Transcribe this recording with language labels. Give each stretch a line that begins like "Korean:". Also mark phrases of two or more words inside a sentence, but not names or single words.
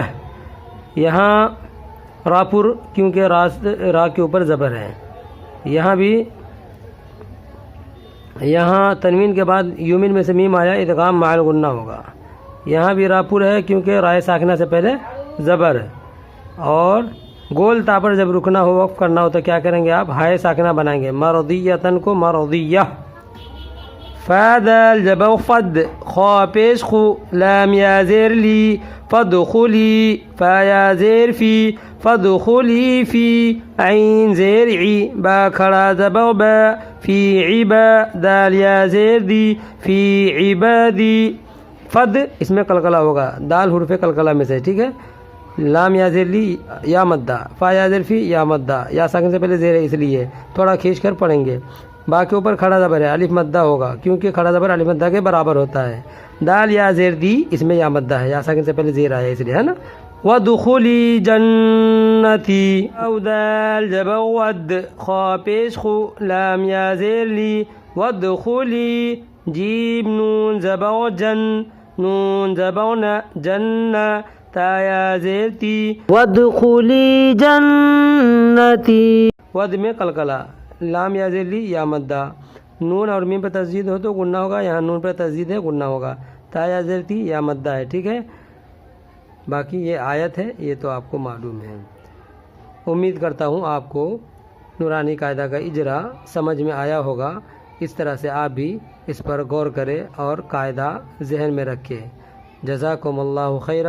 Urdu: یہاں راپور کیونکہ را کے اوپر زبر ہے، یہاں بھی، یہاں تنوین کے بعد یومن میں سے میم آیا،
Arabic: ادغام مع الغنہ
Urdu: ہوگا. یہاں بھی راپور ہے کیونکہ رائے ساکنہ سے پہلے زبر ہے. اور گول تا پر جب رکنا ہو، وقف کرنا ہو تو کیا کریں گے آپ؟ ہائے ساکنہ بنائیں گے، مرضیتن کو مرضیہ. فادل زبر فد، خا پیش خو، لام یا زیر لی، فدخلی، فا یا زیر فی،
Arabic: فدخلی فی،
Urdu: عین زیر عی، با کھڑا زبر با، فی عبا، دال یا زیر دی،
Arabic: فی عبادی.
Urdu: فد اس میں قلقلہ ہوگا، دال حروف قلقلہ میں سے. ٹھیک ہے، لام یا زیر لی یا مدہ، فا یا زیر فی یا مدہ، یا ساکن سے پہلے زیر ہے اس لیے تھوڑا کھینچ کر پڑھیں گے. با کے اوپر کھڑا زبر ہے، الف مدہ ہوگا کیونکہ کھڑا زبر الف مدہ کے برابر ہوتا ہے. دال یا زیر دی اس میں یا مدہ ہے، یا ساکن سے پہلے زیر آیا اس لیے، ہے نا.
Arabic: وَدُخُلِي جَنَّتِي،
Urdu: او دال زبر ود، خا پیش خو، لام یا زیر لی، وَدُخُلِي، جیم نون زبر جن، نون زبر نا، جنہ، تا یا زیر تی،
Arabic: وَدُخُلِي جَنَّتِي.
Urdu: ود میں قلقلہ، لام یا زیر لی یا مدہ، نون اور میم پہ تشدید ہو تو غنہ ہوگا، یہاں نون پہ تشدید ہے غنہ ہوگا، تا یا زیر تی یا مدہ ہے. ٹھیک ہے، باقی یہ آیت ہے، یہ تو آپ کو معلوم ہے. امید کرتا ہوں آپ کو نورانی قاعدہ کا اجرا سمجھ میں آیا ہوگا. اس طرح سے آپ بھی اس پر غور کریں اور قاعدہ ذہن میں رکھیں.
Arabic: جزاکم اللہ خیرہ.